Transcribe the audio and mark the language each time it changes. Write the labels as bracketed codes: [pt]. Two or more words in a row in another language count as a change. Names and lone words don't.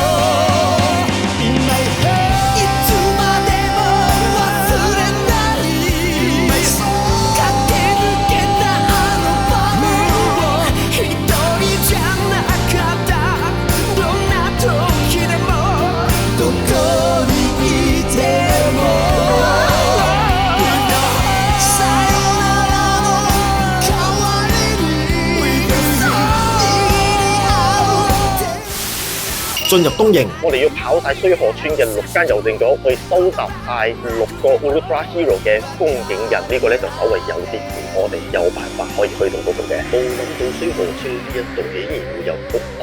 [ja] いつまでも忘れない駆け抜けたあの場面を一人じゃなかったどんな時でもどこにいてもさよならの代わりに [yue] 進入東營，我哋要跑晒須河村嘅6間郵政局，去收集晒6個 Ultra Hero 嘅風景印，呢個咧就稍微有啲遠，我哋有辦法可以去到嗰度嘅。冇諗到須河村呢一度竟然會有谷。